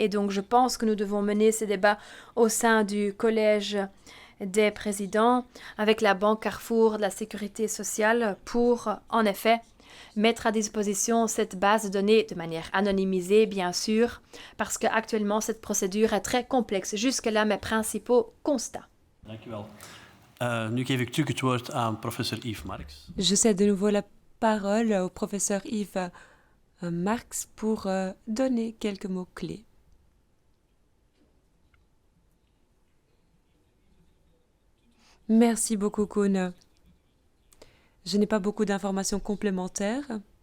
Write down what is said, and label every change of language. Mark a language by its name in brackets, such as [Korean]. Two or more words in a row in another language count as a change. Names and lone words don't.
[French] Et donc, je pense que nous devons mener ces débats au sein du collège des présidents avec la Banque Carrefour de la Sécurité sociale pour, en effet, mettre à disposition cette base de données de manière anonymisée, bien sûr, parce qu'actuellement, cette procédure est très complexe. Jusque-là, mes principaux constats. [Dutch] Dankjewel. Nu geef ik terug het woord aan professor Yves Marx. [French] Je cède de nouveau la parole au professeur Yves Marx pour donner quelques mots-clés. Merci beaucoup, Koen. Je n'ai pas beaucoup d'informations complémentaires.